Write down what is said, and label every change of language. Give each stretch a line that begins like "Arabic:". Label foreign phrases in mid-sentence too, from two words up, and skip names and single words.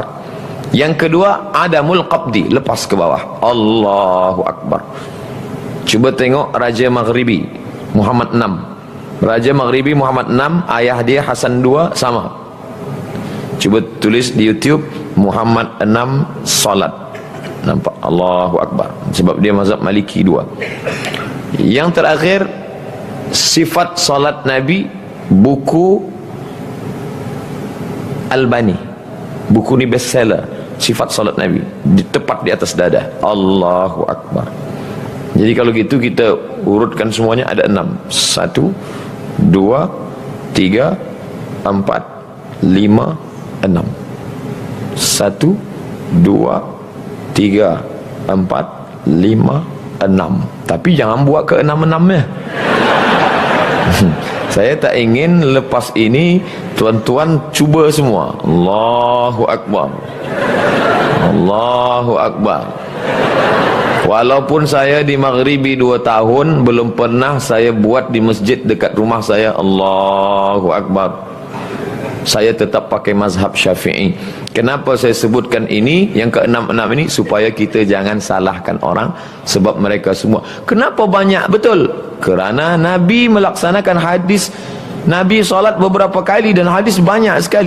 Malay: Yang kedua,
Arabic: عدم القبض,
Malay: lepas ke bawah.
Arabic: الله أكبر.
Malay: Cuba tengok Raja Maghribi Muhammad 6. Raja Maghribi Muhammad 6, ayah dia Hasan 2 sama. Cuba tulis di YouTube Muhammad 6 salat. Nampak?
Arabic: الله أكبر.
Malay: Sebab dia mazhab Maliki 2. Yang terakhir, sifat salat Nabi, buku Albani. Buku ni bestseller, sifat salat Nabi, tepat di atas dada.
Arabic: الله أكبر.
Malay: Jadi kalau gitu kita urutkan semuanya, ada 6. 1, 2, 3, 4, 5, 6. 1, 2, 3, 4, 5, 6. Tapi jangan buat ke 6-6 ya. Saya tak ingin lepas ini tuan-tuan cuba semua.
Arabic: الله أكبر. الله أكبر.
Malay: Walaupun saya di Maghribi 2 tahun, belum pernah saya buat di masjid dekat rumah saya.
Arabic: الله أكبر.
Malay: Saya tetap pakai mazhab Syafi'i. Kenapa saya sebutkan ini, yang ke-6 ini, supaya kita jangan salahkan orang, sebab mereka semua. Kenapa banyak? Betul, kerana Nabi melaksanakan hadis. Nabi salat beberapa kali dan hadis banyak sekali.